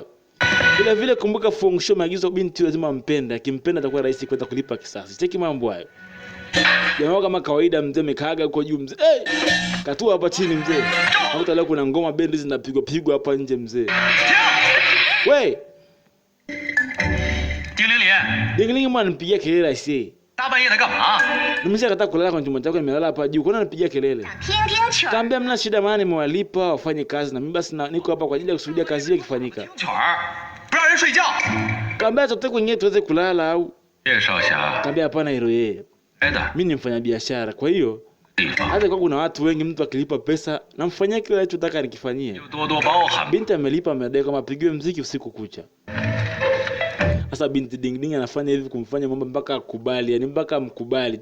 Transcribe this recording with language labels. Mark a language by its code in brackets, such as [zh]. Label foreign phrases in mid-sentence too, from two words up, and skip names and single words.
[sw] Vile vile kumbuka Fu Hongxue maagizo binti lazima ampende, akimpenda atakuwa rahisi kwenda kulipa kisasi. Cheki mambo hayo. Jamaa kama kawaida mzee amekaaga huko juu mzee. Hey! Katua hapa chini mzee. Hapo leo kuna ngoma bendi zinapigwa pigwa hapa nje mzee. We, [zh] 丁玲玲， [sw] Dingling mwana nipigia kelele aisee. [zh] 大半夜的干嘛？ [sw] Nimeshakataa kulala kwenye chumba chako, nimelala hapa juu. Kwa nini nipigia kelele? [zh] 听听曲儿。 [sw] Kaambia mna shida, maana nimewalipa wafanye kazi na mimi basi niko hapa kwa ajili ya kusudia kazi hiyo ikifanyika. [zh] 听曲儿，不让人睡觉。 [sw] Kaambia tutoke kwenye tuweze kulala au? [zh] 叶少侠， [sw] Kaambia hapana hilo yeye. [zh] 来的， [sw] Mimi ni mfanya biashara, kwa hiyo Hata kwa kuna watu wengi mtu akilipa pesa namfanyia kile anachotaka nikifanyie. Binti amelipa amedai kama apigiwe muziki usiku kucha. Sasa binti Ding Ding anafanya hivi kumfanya mambo mpaka akubali, yani mpaka mkubali.